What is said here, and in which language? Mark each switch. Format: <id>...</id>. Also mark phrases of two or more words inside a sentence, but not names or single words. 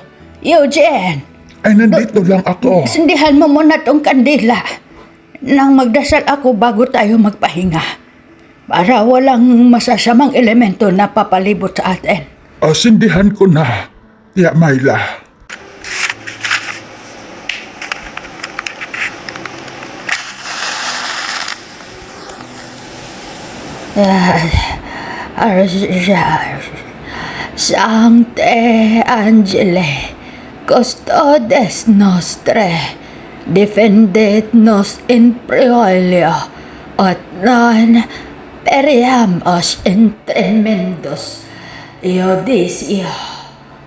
<tl>Eugene, Ay, nandito lang ako. sindihan mo muna tong kandila nang magdasal ako bago tayo magpahinga. Para walang masasamang elemento na papalibot sa atin. Sindihan ko na, Tia Myla.</tl> <la>Sancte Angele, custodes nostre, defendet nos in proelio, et non periamos in tremendus iudicio.</la>